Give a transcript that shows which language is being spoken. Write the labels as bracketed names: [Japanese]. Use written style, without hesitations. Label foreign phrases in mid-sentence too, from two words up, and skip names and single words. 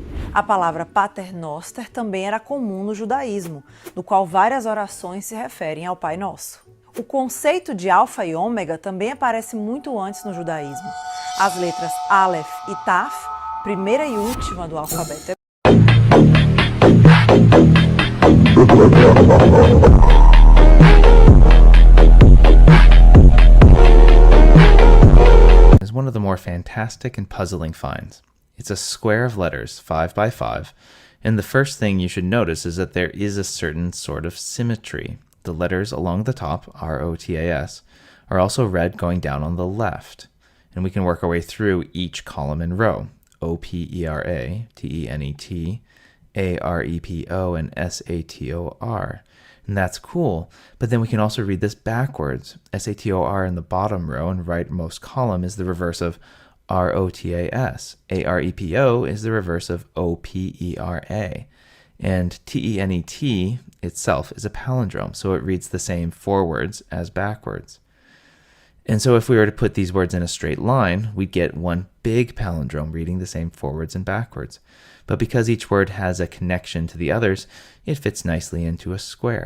[Portuguese] A palavra Paternoster também era comum no judaísmo, no qual várias orações se referem ao Pai Nosso. O conceito de alfa e ômega também aparece muito antes no judaísmo. As letras Aleph e Taf, primeira e última do alfabeto [English] is one of the more fantastic and puzzling finds. It's a square of letters, 5 by 5, and the first thing you should notice is that there is a certain sort of symmetry. The letters along the top, R-O-T-A-S, are also read going down on the left, and we can work our way through each column and row. O-P-E-R-A, T-E-N-E-T, A-R-E-P-O, and S-A-T-O-R. And that's cool, but then we can also read this backwards. S-A-T-O-R in the bottom row and rightmost column is the reverse of R-O-T-A-S. A-R-E-P-O is the reverse of O-P-E-R-A. And T-E-N-E-T itself is a palindrome, so it reads the same forwards as backwards. And so if we were to put these words in a straight line, we'd get one big palindrome reading the same forwards and backwards. But because each word has a connection to the others, it fits nicely into a square.